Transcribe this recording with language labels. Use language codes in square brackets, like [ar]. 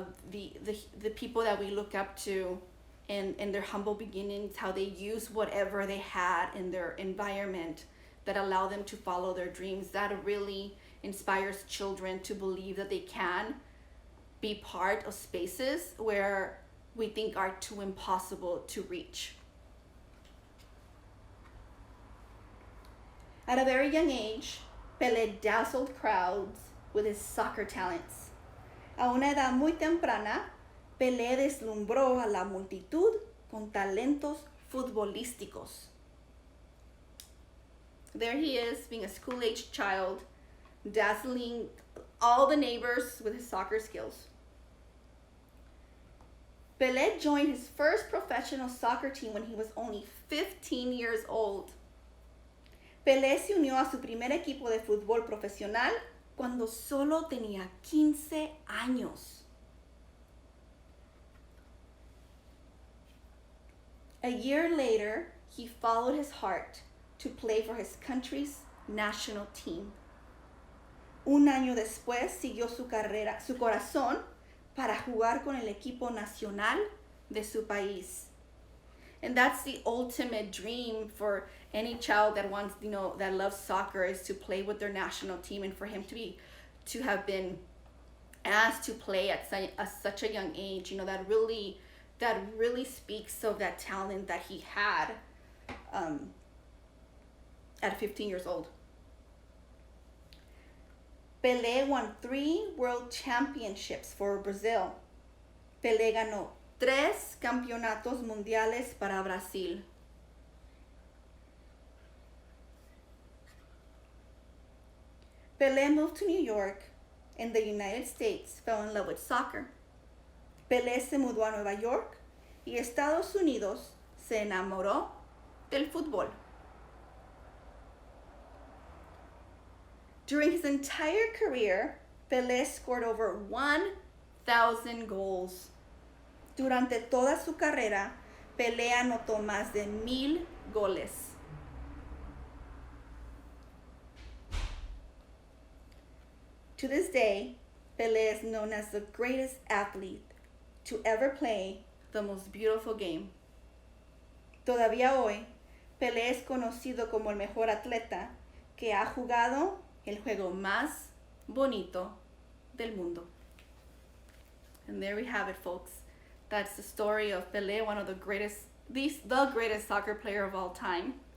[en] the people that we look up to in their humble beginnings, how they use whatever they had in their environment that allow them to follow their dreams, that really inspires children to believe that they can be part of spaces where we think are too impossible to reach. At a very young age, Pele dazzled crowds with his soccer talents. [es] A una edad muy temprana, Pele deslumbró a la multitud con talentos futbolísticos. [en] There he is, being a school-aged child, dazzling all the neighbors with his soccer skills. Pele joined his first professional soccer team when he was only 15 years old. [es] Pele se unió a su primer equipo de fútbol profesional cuando solo tenía 15 años. [en] A year later, he followed his heart to play for his country's national team. [es] Un año después siguió su corazón para jugar con el equipo nacional de su país. [en] And that's the ultimate dream for any child that wants, that loves soccer, is to play with their national team, and for him to have been asked to play at such a young age, that really speaks of that talent that he had at 15 years old. Pele won 3 world championships for Brazil. [es] Pele ganó 3 campeonatos mundiales para Brasil. [en] Pele moved to New York and the United States, fell in love with soccer. [es] Pele se mudó a Nueva York y Estados Unidos, se enamoró del fútbol. [en] During his entire career, Pele scored over 1,000 goals. [es] Durante toda su carrera, Pele anotó más de 1,000 goles. [en] To this day, Pele is known as the greatest athlete to ever play the most beautiful game. [es] Todavía hoy, Pele es conocido como el mejor atleta que ha jugado el juego más bonito del mundo. [en] And there we have it, folks. That's the story of Pele, one of the greatest soccer player of all time.